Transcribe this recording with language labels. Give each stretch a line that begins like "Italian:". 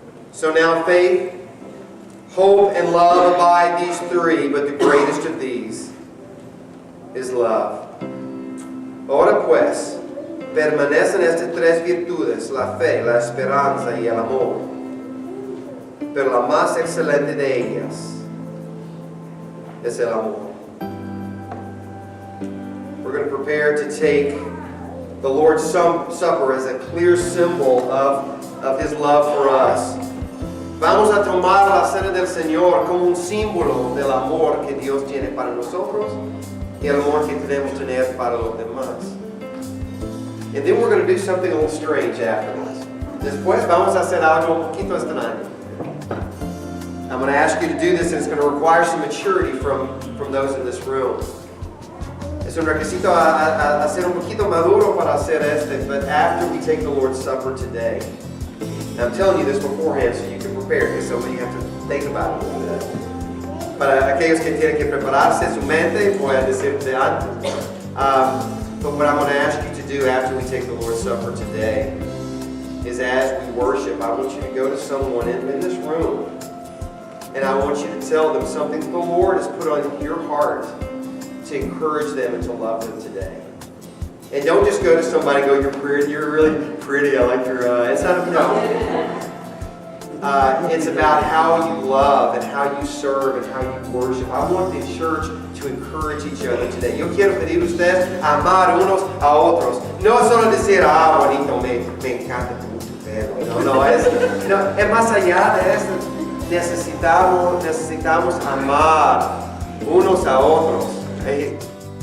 English: So now faith, hope, and love abide these three, but the greatest of these is love.
Spanish: Ahora pues, permanecen estas tres virtudes, la fe, la esperanza y el amor. Pero la más excelente de ellas es el amor.
English: We're going to prepare to take the Lord's Supper as a clear symbol of His love for us.
Spanish: Vamos a tomar la cena del Señor como un símbolo del amor que Dios tiene para nosotros y el amor que debemos tener para los demás.
English: And then we're going to do something a little strange afterwards.
Spanish: Después vamos a hacer algo un poquito extraño.
English: I'm going to ask you to do this, and it's going to require some maturity from those in this room.
Spanish: Es un requisito a ser un poquito maduro para hacer este,
English: but after we take the Lord's Supper today, and I'm telling you this beforehand so you can prepare, because some of you have to think about it a little bit.
Spanish: Para aquellos que tienen que prepararse su mente, voy a decirte antes.
English: But what I'm going to ask you to do after we take the Lord's Supper today is, as we worship, I want you to go to someone in this room, and I want you to tell them something the Lord has put on your heart to encourage them and to love them today. And don't just go to somebody and go, you're really pretty, I like your, it's not about, it's about how you love and how you serve and how you worship. I want the church to encourage each other today.
Spanish: Yo quiero pedir a ustedes amar unos a otros. No solo decir, bonito, me encanta tu pelo. No, es más allá de eso. Necesitamos amar unos a otros.